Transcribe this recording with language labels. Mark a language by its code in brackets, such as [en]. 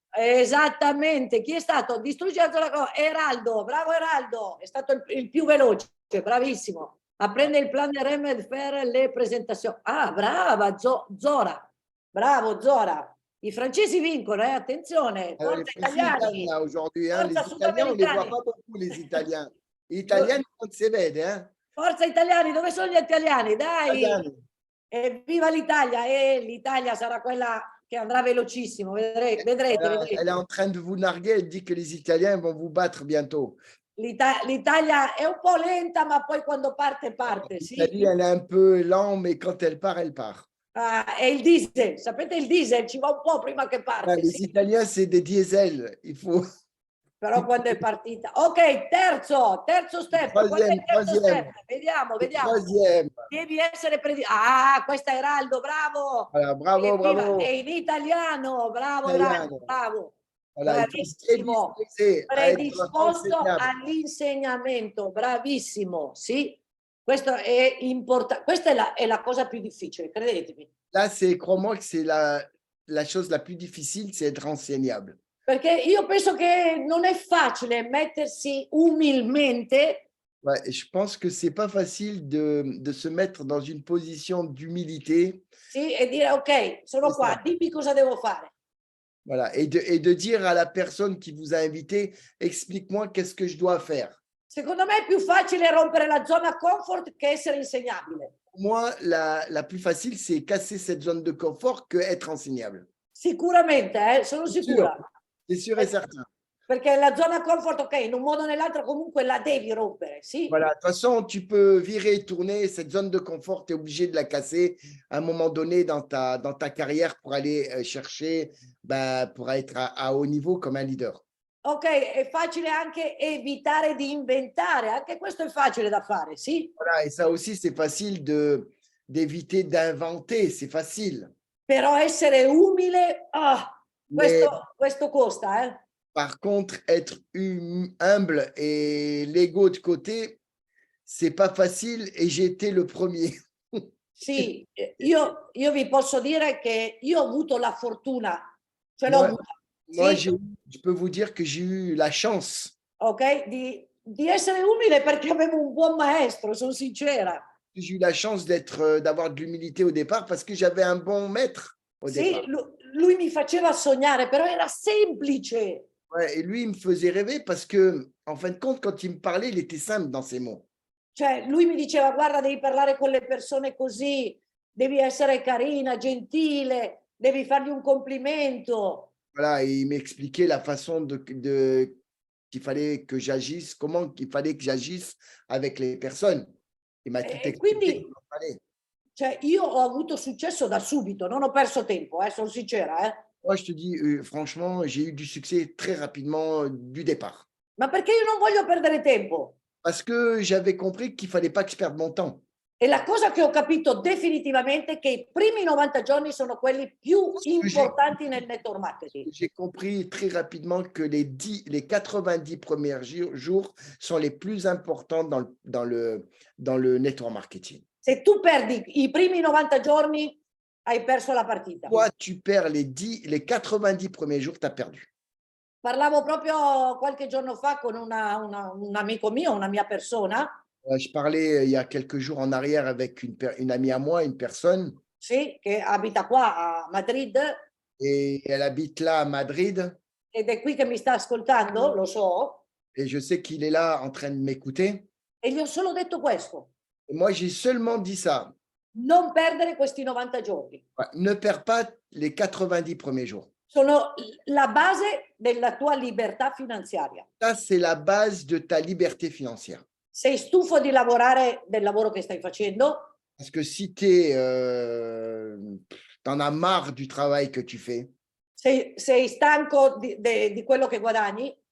[it] Esattamente, chi è stato? Distruggere la zona cosa. Eraldo, bravo Eraldo, è stato il più veloce, bravissimo. Apprende il plan di Remed per le presentazioni. Ah, brava Zora, bravo Zora. I francesi vincono, attenzione, [fr] Alors, les [it] italiani, [fr] gagnent, hein, aujourd'hui. Hein. Les [it] forza [fr] Italiens, on ne les voit [it] sudamericani. [fr] pas beaucoup, les Italiens. Les Italiens, [it] non si vede. [fr] Hein. [it] Forza italiani, dove sono gli italiani? Dai! Italiani. Viva l'Italia! E l'Italia sarà quella che andrà velocissimo, vedrete. [fr] Elle est en train de vous narguer, elle dit que les Italiens vont vous battre bientôt. [it] L'Italia è un po' lenta, ma poi quando parte, sì. [fr] L'Italie, elle est un peu lente, mais quand elle part, elle part. [it] È il diesel, sapete il diesel ci va un po' prima che parte. [fr] Les [it] Sì. [fr] Italiens, c'est des diesels. Il faut. [it] Però quando è partita. Ok, terzo step. Qual è il terzo step? Vediamo. [fr] Troisième. [it] Devi essere Ah, questa è Eraldo, bravo. [fr] Voilà, bravo, bravo. [it] È in italiano, bravo Italiano. Eraldo, bravo. [fr] Voilà, [it] Bravissimo, predisposto all'insegnamento, bravissimo, sì. Questo è importante, questa è la cosa più difficile, credetemi. [fr] Là, c'est, crois-moi que c'est la chose la plus difficile, c'est être enseignable. [it] Perché io penso che non è facile mettersi umilmente. [fr] Ouais, et je pense que c'est pas facile de se mettre dans une position d'humilité. [it] Sì, e dire ok, sono qua, dimmi cosa devo fare. [fr] Voilà, et de dire à la personne qui vous a invité, explique-moi qu'est-ce que je dois faire. [it] Secondo me è più facile rompere la zona comfort che essere insegnabile. [fr] Pour moi, la plus facile, c'est casser cette zone de confort que être enseignable. [it] Sicuramente, sono sicura. [fr] C'est sûr et certain. [it] Perché la zona comfort, ok, in un modo o nell'altro comunque la devi rompere, sì. [fr] Voilà, de toute façon, tu peux virer et tourner. Cette zone de confort, tu es obligé de la casser à un moment donné dans ta carrière pour aller chercher, pour être à haut niveau comme un leader. [it] Ok, è facile anche evitare di inventare, anche questo è facile da fare, sì. [fr] Voilà, et ça aussi, c'est facile d'éviter d'inventer, c'est facile. [it] Però essere umile, questo costa, eh. [fr] Par contre, être humble et l'ego de côté, c'est pas facile et j'ai été le premier. [it] Sì, io vi posso dire che io ho avuto la fortuna, ce l'ho avuta. [fr] Moi, [it] sì? [fr] je peux vous dire que j'ai eu la chance. [it] Ok, di essere umile perché avevo un buon maestro, sono sincera. [fr] J'ai eu la chance d'avoir de l'humilité au départ parce que j'avais un bon maître au départ. [it] Lui mi faceva sognare, però era semplice. [fr] Ouais, et lui, il me faisait rêver parce que, en fin de compte, quand il me parlait, il était simple dans ses mots. [it] Cioè, lui mi diceva, guarda, devi parlare con le persone così, devi essere carina, gentile, devi fargli un complimento. [fr] Voilà, et il m'expliquait la façon qu'il fallait que j'agisse, comment il fallait que j'agisse avec les personnes. Il m'a tout expliqué. [it] Quindi, [fr] comment il fallait. [it] Cioè, io ho avuto successo da subito, non ho perso tempo, sono sincera. [fr] Moi, je te dis, franchement, j'ai eu du succès très rapidement du départ. [it] Ma perché io non voglio perdere tempo? [fr] Parce que j'avais compris qu'il ne fallait pas que je perde mon temps. [it] E la cosa che ho capito definitivamente è che i primi 90 giorni sono quelli più importanti nel network marketing. [fr] J'ai compris très rapidement que les 90 premiers jours sont les plus importants dans le network marketing. [it] Se tu perdi i primi 90 giorni, hai perso la partita. [fr] Toi, tu perds les 90 premiers jours, tu as perdu. [it] Parlavo proprio qualche giorno fa con un amico mio, una mia persona. [fr] Je parlais il y a quelques jours en arrière avec une amie à moi, une personne. [it] Sì, che abita qua a Madrid. [fr] Et elle habite là à Madrid. [it] Ed è qui che mi sta ascoltando, lo so. [fr] Et je sais qu'il est là en train de m'écouter. [it] E gli ho solo detto questo. [fr] Et moi, j'ai seulement dit ça. [it] Non perdere questi 90 giorni. [fr] Ouais, ne perds pas les 90 premiers jours. [it] Sono la base della tua libertà finanziaria. [fr] Ça, c'est la base de ta liberté financière. [it] Sei stufo di lavorare del lavoro che stai facendo? [fr] Parce que si t'en as marre du travail que tu fais, [it] Sei stanco di quello che guadagni?